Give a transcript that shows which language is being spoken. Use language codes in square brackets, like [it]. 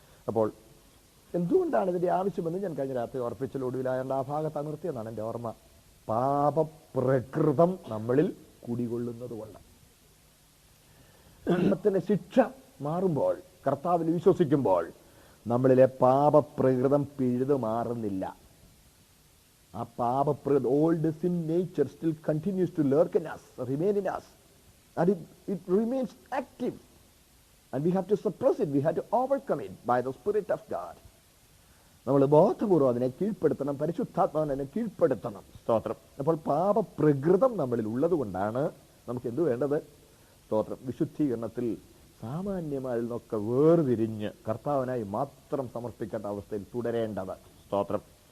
[ml] അപ്പോൾ എന്തുകൊണ്ടാണ് ഇതിന്റെ ആവശ്യമെന്ന് ഞാൻ കഴിഞ്ഞ രാത്രി ഓർപ്പിച്ചൊടുവിലായതുകൊണ്ട് ആ ഭാഗത്ത് നിർത്തിയെന്നാണ് എൻ്റെ ഓർമ്മ. പാപപ്രകൃതം നമ്മളിൽ കുടികൊള്ളുന്നത് കൊണ്ട്. ത്തിന്റെ ശിക്ഷ മാറുമ്പോൾ, കർത്താവിൽ വിശ്വസിക്കുമ്പോൾ നമ്മളിലെ പാപപ്രകൃതം പിഴുതു മാറുന്നില്ല. ആ പാപപ്രകൃതം, [en] Old sin nature still continues to lurk in us, remain in us, and it remains active, and we have to suppress it, we have to overcome it by the Spirit of God. [ml] നമ്മൾ ബോധപൂർവ്വം അതിനെ കീഴ്പ്പെടുത്തണം, പരിശുദ്ധാത്മാവിനെ കീഴ്പ്പെടുത്തണം. സ്തോത്രം. അപ്പോൾ പാപപ്രകൃതം നമ്മളിൽ ഉള്ളത് കൊണ്ടാണ് നമുക്ക് എന്ത് വേണ്ടത്? സ്തോത്രം. വിശുദ്ധീകരണത്തിൽ സാമാന്യമായി നിന്നൊക്കെ വേർതിരിഞ്ഞ് കർത്താവിനായി മാത്രം സമർപ്പിക്കേണ്ട അവസ്ഥയിൽ തുടരേണ്ടത്. സ്തോത്രം.